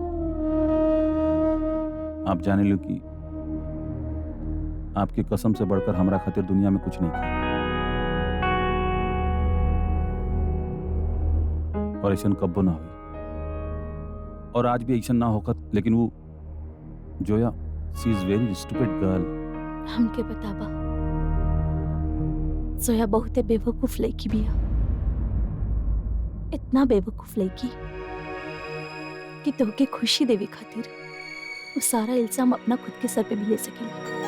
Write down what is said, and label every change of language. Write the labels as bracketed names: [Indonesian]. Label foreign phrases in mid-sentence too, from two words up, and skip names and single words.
[Bhojpuri] आप जाने लो कि आपकी कसम से बढ़कर हमरा खातिर दुनिया में कुछ नहीं किया। और ऐसा कब्बो ना हुई, और आज भी ऐसा ना होकर। लेकिन वो जोया, [English] She is very stupid girl. [Bhojpuri] हमके बताबा, जोया बहुत बेवकूफ लड़की बिया। इतना बेवकूफ लड़की कि तोहके खुशी देवे खातिर वो सारा इल्जाम अपना खुद के सर पे भी ले सकेला।